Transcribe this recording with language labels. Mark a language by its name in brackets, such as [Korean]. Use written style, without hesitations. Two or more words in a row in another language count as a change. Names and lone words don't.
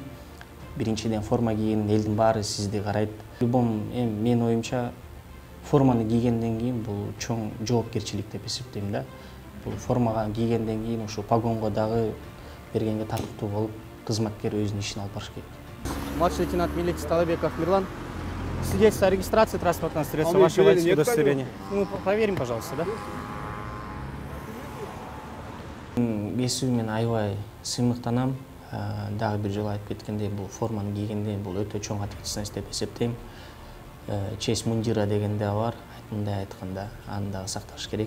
[Kyrgyz] Биринчиден форма кийген элдин баары сизди карайт. Менин оюмча форманы кийгенден кийин бул чоң жоопкерчилик деп эсептейм да. Бул формага кийгенден кийин ушу погонго дагы бергенге татыктуу болуп, кызматкер өзүнүн ишин алып барыш керек. [Russian] Младший лейтенант милиции Талабеков Мирлан. Свидетельство о регистрации транспортного средства, ваше водительское удостоверение. Ну, проверим, пожалуйста, да? [Kyrgyz] Бесүү мен аябай сыймыктанам. Дагы бир жолу айтып кеткендей, бул форманы кийгенде бул өтө чоң ответственность деп эсептейм. [Russian] Честь мундира [Kyrgyz] деген да бар, мындай айтканда, аны дагы сакташ керек.